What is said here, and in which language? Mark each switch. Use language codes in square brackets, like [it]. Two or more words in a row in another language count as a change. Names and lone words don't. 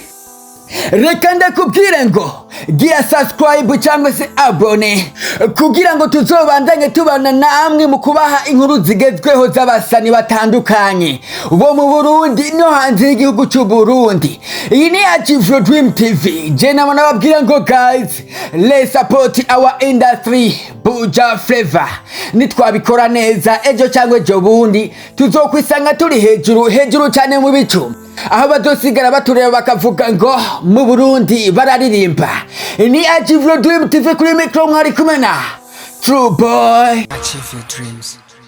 [rn] Reka ndakubwire ngo gira subscribe cyangwa se abone kugira ngo tuzobandanye tubana namwe mu kubaha inkuru zigezweho z'abasani batandukanye bo mu Burundi no hanze y'igihugu cy'u Burundi. Iyi ni Achievement Dream TV. Je namana babwira ngo [en] guys, let's support our industry. [rn] Buja flavor nitwabikora neza, ejo cyangwa ejo bundi tuzokwisanga turi hejuru cyane mu bicu, aho bazosigara batureba bakavuga ngo mu Burundi bararirimba. Ni Achievement Dream TV kuri micro mwari kumena True Boy. [en] Achieve your dreams.